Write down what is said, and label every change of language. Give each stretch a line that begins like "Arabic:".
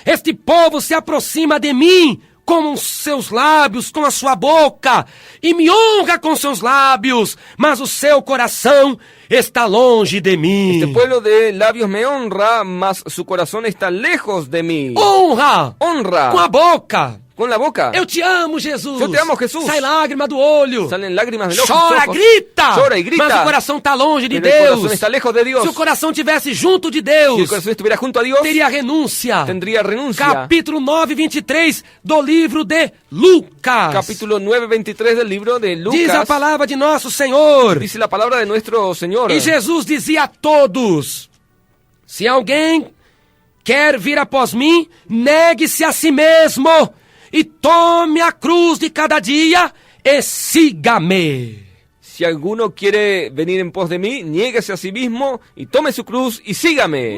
Portuguese: Este povo se aproxima de mim com os seus lábios, com a sua boca, e me honra com seus lábios, mas o seu coração está longe de mim.
Spanish: Este pueblo de labios me honra, mas su corazón está lejos de mí.
Portuguese: Honra
Spanish: Honra
Portuguese: com a boca.
Spanish: con la boca.
Portuguese: Eu te amo, Jesus. Eu te amo, Jesus. Sai lágrima do olho.
Spanish: Salen lágrimas de los
Portuguese: Chora,
Spanish: ojos.
Portuguese: grita.
Spanish: Chora y grita.
Portuguese: Mas o coração está longe de
Spanish: Pero el
Portuguese: Deus.
Spanish: corazón está lejos de Dios.
Portuguese: Se o coração estivesse junto de
Spanish: Si el
Portuguese: Deus,
Spanish: corazón estuviera junto a Dios,
Portuguese: teria renúncia.
Spanish: tendría renuncia.
Portuguese: Capítulo 9, 23 do livro de Lucas.
Spanish: Capítulo 9, 23 del libro de Lucas.
Portuguese: Diz a palavra de nosso Senhor.
Spanish: Dice la palabra de nuestro Señor.
Portuguese: E Jesus dizia a todos: se alguém quer vir após mim, negue-se a si mesmo e tome a cruz de cada dia e siga-me.
Spanish: Si alguno quiere venir en pos de mí, niéguese a sí mismo y tome su cruz y sígame.